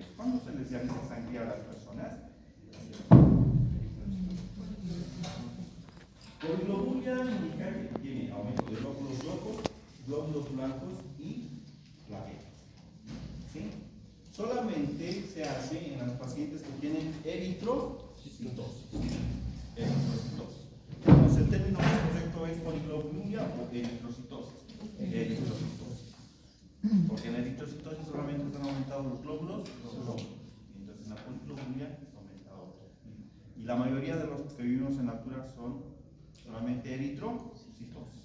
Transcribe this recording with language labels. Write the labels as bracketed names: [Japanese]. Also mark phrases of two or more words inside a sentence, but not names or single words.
[Spanish] ¿Cuándo se les llama sangría a las personas? Poliglobulia indica que tiene aumento de glóbulos rojos, glóbulos blancos y plaquetas. ¿Sí? Solamente se hace en los pacientes que tienen eritrocito. eritrocitosis. Eritrocitosis. Entonces, el término más correcto es poliglobulia o eritrocitosis. Eritrocitosis. Porque en la eritrocitosis solamente están aumentados los glóbulos rojos. Entonces, en la poliglobulia está aumentado. Y la mayoría de los que vivimos en la altura son solamente eritrocitosis.